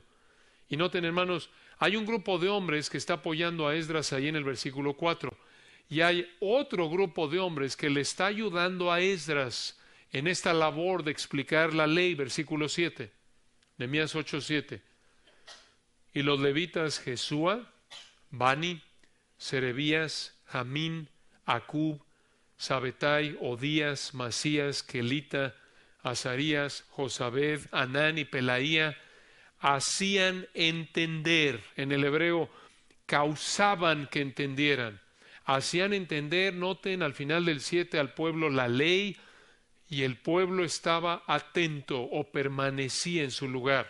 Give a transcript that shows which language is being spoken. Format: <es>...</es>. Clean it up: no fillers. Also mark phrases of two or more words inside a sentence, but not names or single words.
<es>Y noten, hermanos, hay un grupo de hombres que está apoyando a Esdras ahí en el versículo 4, y hay otro grupo de hombres que le está ayudando a Esdras en esta labor de explicar la ley, versículo 7, Nehemías 8:7. Y los levitas Jesúa, Bani, Serebías, Jamín, Acub, Sabetai, Odías, Masías, Kelita, Azarías, Josabed, Anán y Pelaía hacían entender, en el hebreo causaban que entendieran, hacían entender, noten al final del 7 al pueblo la ley, y el pueblo estaba atento o permanecía en su lugar.</es>